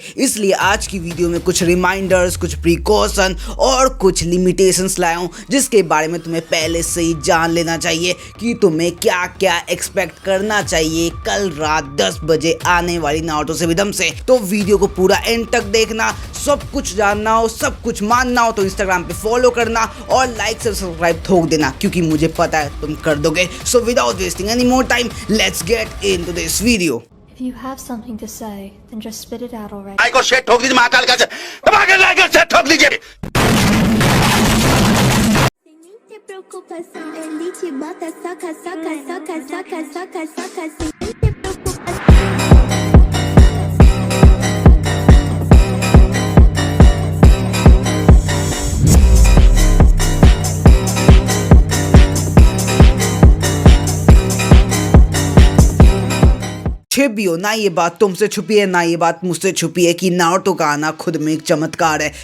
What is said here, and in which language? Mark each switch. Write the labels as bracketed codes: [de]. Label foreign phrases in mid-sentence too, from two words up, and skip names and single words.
[hi] इसलिए आज की वीडियो में कुछ रिमाइंडर्स, कुछ प्रिकॉशन और कुछ लिमिटेशंस लाया हूं जिसके बारे में तुम्हें पहले से ही जान लेना चाहिए कि तुम्हें क्या क्या एक्सपेक्ट करना चाहिए कल रात 10 बजे आने वाली नारुतो शिपुडेन से। तो वीडियो को पूरा एंड तक देखना। सब कुछ जानना हो, सब कुछ मानना हो तो इंस्टाग्राम पे फॉलो करना और लाइक से सब्सक्राइब ठोक देना क्योंकि मुझे पता है तुम कर दोगे। [en] So without wasting any more time, let's get into this video. If you have something to say, then just spit it out already. [hi] लाइक और शेयर ठोक दीजिए महाकाल का से। दबाकर लाइक और शेयर ठोक दीजिए। [pt] Preocupação, ele te bota, soca, soca, soca, soca, soca, soca, sem ter preocupação. [hi] छिबियो, ना ये बात तुमसे छुपी है ना ये बात मुझसे छुपी है कि नारुतो का आना खुद में एक चमत्कार है।